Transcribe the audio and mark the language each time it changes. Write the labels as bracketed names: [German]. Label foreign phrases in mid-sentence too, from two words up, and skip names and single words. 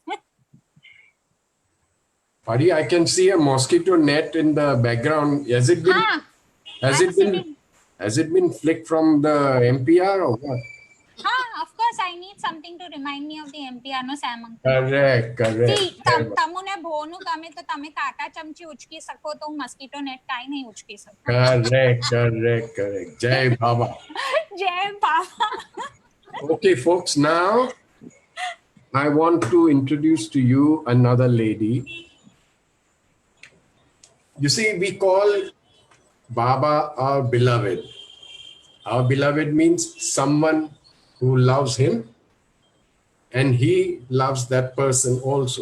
[English] Pari, I can see a mosquito net in the background. Has it been? Ha! Has I'm it been? sitting. Has it been flicked from the MPR or what? Ha! Of course, I need something to remind me of the MPR, no, Sam Uncle. Correct. See, [Gujarati] તમુને ભોનું ગમે તો તમે કાંટા ચમચી ઉચકી શકો તો હું [English] mosquito net [Gujarati] કાંઈ નહીં ઉચકી શકું. [English] Correct. [Gujarati] જય બાબા. જય બાબા. [English] Okay, folks, now I want to introduce to you another lady. You see, we call Baba our beloved. Our beloved means someone who loves him and he loves that person also.